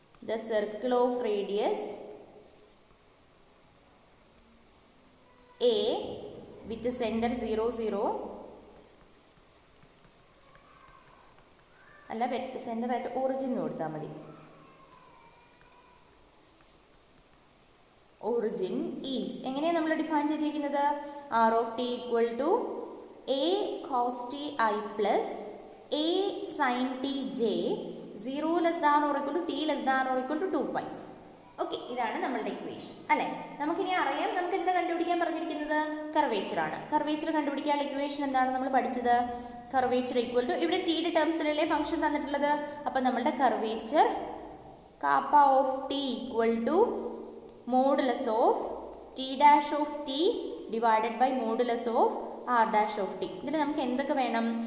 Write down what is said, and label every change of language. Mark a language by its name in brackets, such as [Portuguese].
[English] the circle of radius a with centre 0, 0 [Malayalam] അല്ല, centre ആയിട്ട് origin കൊടുത്താൽ മതി. ഒറിജിൻ ഈസ് എങ്ങനെയാണ് നമ്മൾ ഡിഫൈൻ ചെയ്തിരിക്കുന്നത്? [English] R of t equal to a cos t I plus a sin t j 0 less than or equal to t less than or equal to 2pi. [Malayalam] Okay, ഇതാണ് നമ്മളുടെ equation അല്ലേ. നമുക്കിനി അറിയാം നമുക്ക് എന്താ കണ്ടുപിടിക്കാൻ പറഞ്ഞിരിക്കുന്നത്? കർവേച്ചർ ആണ്. കർവേച്ചർ കണ്ടുപിടിക്കാനുള്ള ഇക്വേഷൻ എന്താണ് നമ്മൾ പഠിച്ചത്? കർവേച്ചർ ഈക്വൽ ടു, ഇവിടെ ടിയുടെ ടേംസിലല്ലേ ഫംഗ്ഷൻ തന്നിട്ടുള്ളത്. അപ്പം നമ്മളുടെ curvature [English] kappa of t equal to modulus of t [Malayalam] dash of T divided by modulus of R dash of T. ഇതിൽ നമുക്ക് എന്തൊക്കെ വേണം?